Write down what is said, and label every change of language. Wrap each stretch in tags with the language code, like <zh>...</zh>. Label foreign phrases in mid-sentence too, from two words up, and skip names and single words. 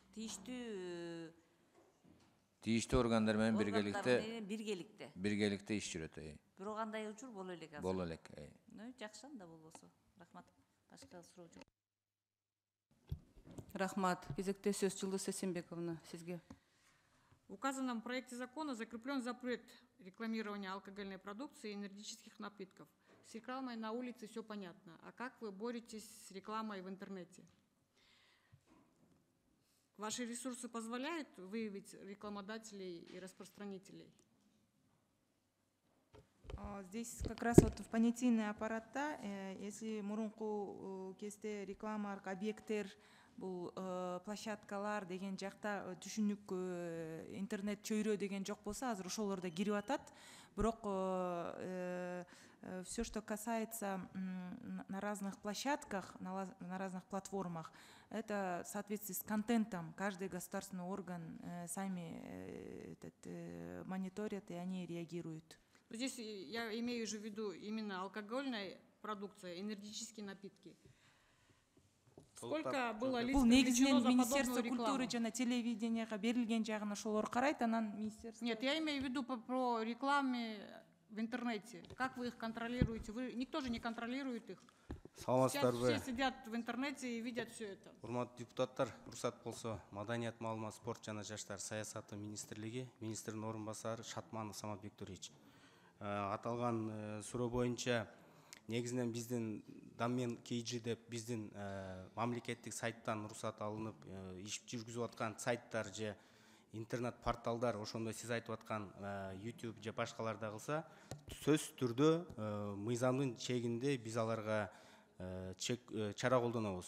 <ky>тийиштүү органдар менен биргеликте иш жүрөт. Бирок андай учур боло элек азыр. Боло элек. Жакшы анда болбосо. Рахмат. Башка суроо жок. Рахмат. Кезекте сөз Жылдыз Эсенбековна, сизге.</ky> <ru>В указанном проекте закона закреплен запрет рекламирования алкогольной продукции и энергетических напитков. С рекламой на улице все понятно. А как вы боретесь с рекламой в интернете? Ваши ресурсы позволяют выявить рекламодателей и распространителей? Здесь как раз вот в понятийный</ru> <ky>аппаратта, если мурунку кезде рекламалык объекттер, бул площадкалар деген жакта түшүнүк интернет чөйрө деген жок болсо, азыр ошолорда кирип атат.</ky> <ru>Бирок все, что касается на разных площадках, на разных платформах, это в соответствии с контентом. Каждый государственный орган сами мониторят, и они реагируют. Здесь я имею же в виду именно алкогольная продукция, энергетические напитки. Сколько было лиц привлечено за подобную рекламу?</ru> <ky>Культуры жана телевиденияга берилген жагын ошолор карайт, анан министерство.</ky> <ru>Нет, я имею в виду про рекламе в интернете. Как вы их контролируете? Никто же не контролирует их. Все сидят в интернете и видят все это.</ru> <ky>Урматтуу депутаттар, уруксат болсо, Маданият, маалымат, спорт жана жаштар саясаты министрлиги, министрдин орун басары Шатманов Самат Бектурович. Аталган суроо боюнча негизинен биздин Домен KG деп биздин мамлекеттик сайттан уруксат алынып иш жүргүзүп аткан сайттар же интернет порталдар, ошондой сиз айтып аткан YouTube же башкаларда кылса, сөзсүз түрдө мыйзамдын чегинде биз аларга чара колдонобуз.</ky>